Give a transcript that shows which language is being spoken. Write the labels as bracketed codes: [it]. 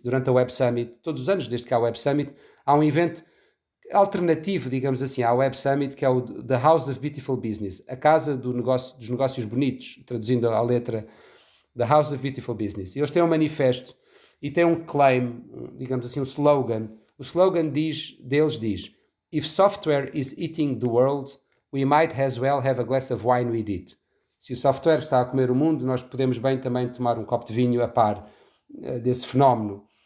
[pt] Durante a Web Summit, todos os anos, desde que há a Web Summit, há um evento alternativo, digamos assim, à Web Summit, que é o The House of Beautiful Business, a casa dos negócios bonitos, traduzindo a letra, The House of Beautiful Business. E eles têm um manifesto e têm um claim, digamos assim, um slogan. O slogan deles diz: [en] If software is eating the world, we might as well have a glass of wine with it. [pt] Se o software está a comer o mundo, nós podemos bem também tomar um copo de vinho a par desse fenómeno.